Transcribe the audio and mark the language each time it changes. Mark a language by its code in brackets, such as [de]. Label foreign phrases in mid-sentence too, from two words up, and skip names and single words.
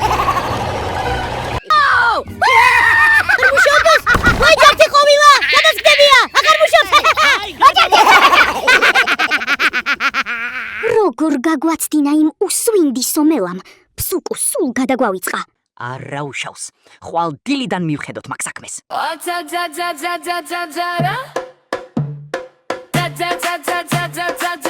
[ka] აღარ მუშაობს? ვაი, ჯართი ყოვილა, გადასხდებია. აღარ მუშაობს. როგორ გაგვაცდინა იმ უსვინდისო მელამ? ფსუკუ სულ გადაგვავიწყა. არა უშავს. ხვალ დილიდან მივხედოთ მაგ საქმეს. Za za za za za za za za. Da da da da da da